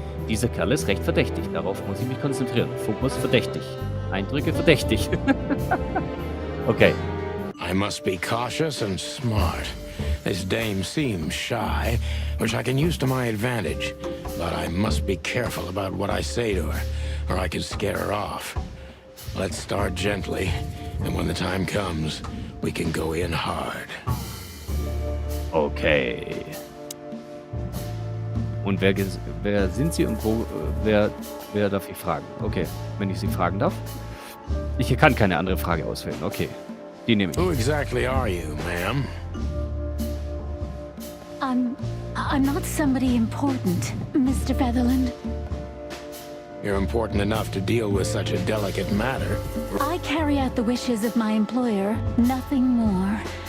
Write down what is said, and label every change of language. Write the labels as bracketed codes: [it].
[de] Dieser Kerl ist recht verdächtig. Darauf muss ich mich konzentrieren. Fokus verdächtig. Eindrücke verdächtig. Okay. [en] I must be cautious and smart. This dame seems shy, which I can use to my advantage. But I must be careful about what I say to her, or I could scare her off. Let's start gently, and when the time comes, we can go in hard. Okay. [de] Und wer sind Sie und wo, wer darf ich fragen? Okay, wenn ich Sie fragen darf. Ich kann keine andere Frage auswählen. Okay, die nehme ich. [en] Who exactly are you, ma'am? I'm not somebody important, Mr. Featherland. You're important enough to deal with such a delicate matter. I carry out the wishes of my employer, nothing more.